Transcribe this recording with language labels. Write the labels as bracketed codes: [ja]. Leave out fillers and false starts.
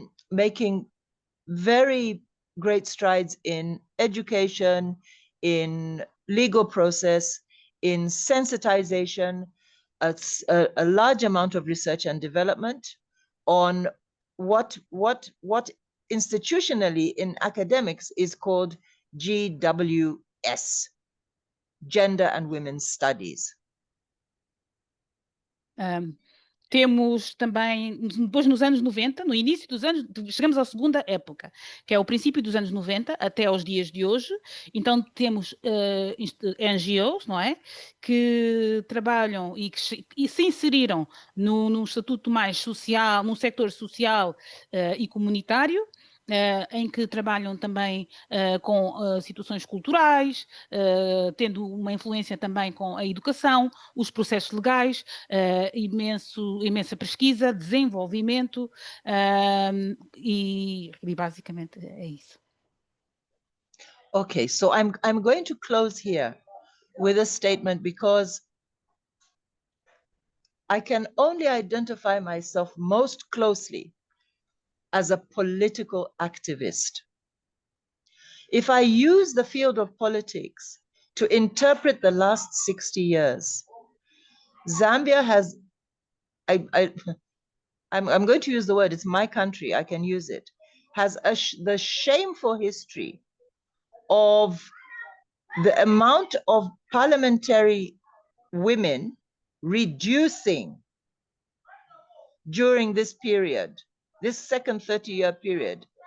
[en] making very great strides in education, in legal process, in sensitization, a large amount of research and development on what institutionally in academics is called GWS, Gender and Women's Studies. [pt] Temos também, depois nos anos 90, no início dos anos, chegamos à segunda época, que é o princípio dos anos 90 até aos dias de hoje. Então temos NGOs, não é? Que trabalham e se inseriram num estatuto mais social, num sector social e comunitário, em que trabalham também com situações culturais, tendo uma influência também com a educação, os processos legais, imensa pesquisa, desenvolvimento, e basicamente é isso. [en] Okay, so I'm going to close here with a statement because I can only identify myself most closely as a political activist. If I use the field of politics to interpret the last 60 years, Zambia has, I'm going to use the word, it's my country, I can use it, has the shameful history of the amount of parliamentary women reducing during this period, this second 30-year period.